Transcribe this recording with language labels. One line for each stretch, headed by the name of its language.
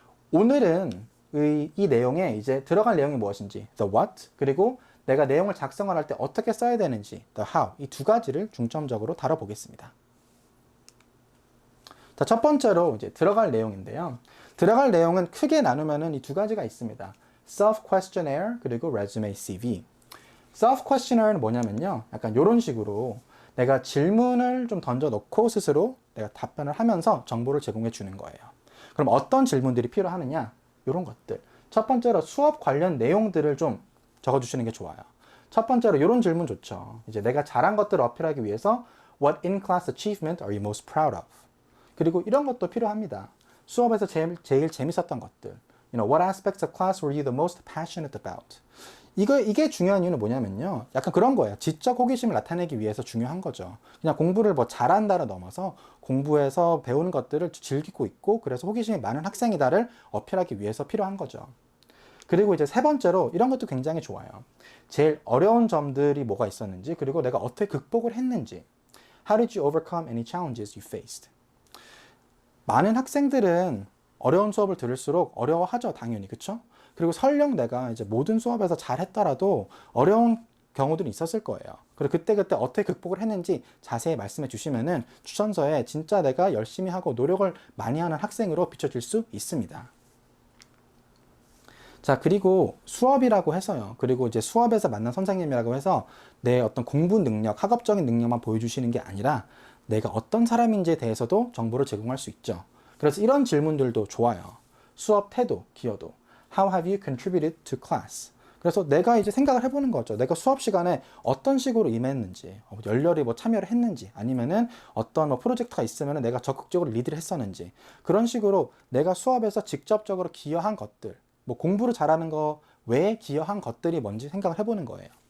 Korean: 오늘은 이 내용에 이제 들어갈 내용이 무엇인지, the what, 그리고 내가 내용을 작성을 할 때 어떻게 써야 되는지, the how, 이 두 가지를 중점적으로 다뤄보겠습니다. 자, 첫 번째로 이제 들어갈 내용인데요. 들어갈 내용은 크게 나누면은 이 두 가지가 있습니다. self-questionnaire, 그리고 resume CV. self-questionnaire는 뭐냐면요, 약간 이런 식으로 내가 질문을 좀 던져놓고 스스로 내가 답변을 하면서 정보를 제공해 주는 거예요. 그럼 어떤 질문들이 필요하느냐? 이런 것들. 첫 번째로 수업 관련 내용들을 좀 적어주시는 게 좋아요. 첫 번째로 이런 질문 좋죠. 이제 내가 잘한 것들을 어필하기 위해서
English: What in-class achievement are you most proud of?
Korean: 그리고 이런 것도 필요합니다. 수업에서 제일 재밌었던 것들.
English: What aspects of class were you the most passionate about?
Korean: 이게 중요한 이유는 뭐냐면요, 약간 그런 거예요. 지적 호기심을 나타내기 위해서 중요한 거죠. 그냥 공부를 뭐 잘한다를 넘어서 공부에서 배우는 것들을 즐기고 있고 그래서 호기심이 많은 학생이다를 어필하기 위해서 필요한 거죠. 그리고 이제 세 번째로 이런 것도 굉장히 좋아요. 제일 어려운 점들이 뭐가 있었는지, 그리고 내가 어떻게 극복을 했는지.
English: How did you overcome any challenges you faced?
Korean: 많은 학생들은 어려운 수업을 들을수록 어려워하죠, 당연히. 그쵸? 그리고 설령 내가 이제 모든 수업에서 잘했더라도 어려운 경우들이 있었을 거예요. 그리고 그때 어떻게 극복을 했는지 자세히 말씀해 주시면은 추천서에 진짜 내가 열심히 하고 노력을 많이 하는 학생으로 비춰질 수 있습니다. 자, 그리고 수업이라고 해서요. 그리고 이제 수업에서 만난 선생님이라고 해서 내 어떤 공부 능력, 학업적인 능력만 보여주시는 게 아니라 내가 어떤 사람인지에 대해서도 정보를 제공할 수 있죠. 그래서 이런 질문들도 좋아요. 수업 태도, 기여도.
English: How have you contributed to class?
Korean: 그래서 내가 이제 생각을 해보는 거죠. 내가 수업 시간에 어떤 식으로 임했는지, 열렬히 뭐 참여를 했는지, 아니면은 어떤 뭐 프로젝트가 있으면은 내가 적극적으로 리드를 했었는지, 그런 식으로 내가 수업에서 직접적으로 기여한 것들, 뭐 공부를 잘하는 거 외에 기여한 것들이 뭔지 생각을 해보는 거예요.